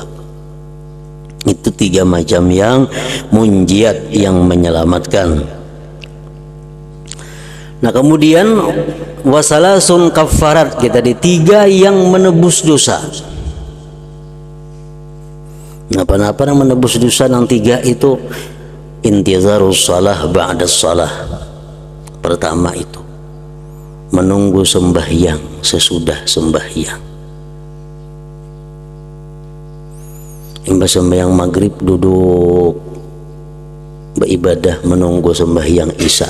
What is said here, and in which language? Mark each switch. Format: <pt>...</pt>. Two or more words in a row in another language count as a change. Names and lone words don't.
<id>Itu 3 macam yang munjiat, yang menyelamatkan. Nah, kemudian</id> <ar>وثلاث كفارات,</ar> <id>kita di 3 yang menebus dosa. Nah, apa yang menebus dosa yang 3 itu</id> <ar>انتظار الصلاة بعد الصلاة.</ar> <id>Pertama itu menunggu sembahyang sesudah sembahyang. Sembahyang maghrib duduk beribadah menunggu sembahyang isya.</id>